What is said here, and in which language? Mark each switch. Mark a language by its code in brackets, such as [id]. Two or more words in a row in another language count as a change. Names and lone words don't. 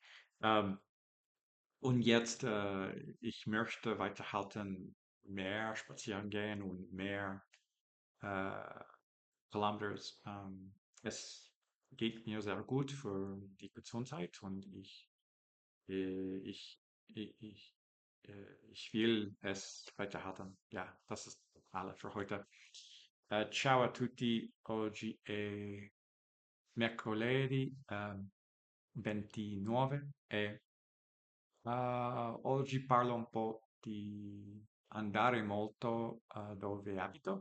[de] Ähm, und jetzt, ich möchte weiterhalten, mehr spazieren gehen und mehr äh, Kilometers. Es geht mir sehr gut für die Gesundheit und äh, ich, ich, ich will es weiterhalten. Ja, das ist alles für heute. [it] Ciao a tutti, oggi è mercoledì 29 e oggi parlo un po' di andare molto dove abito.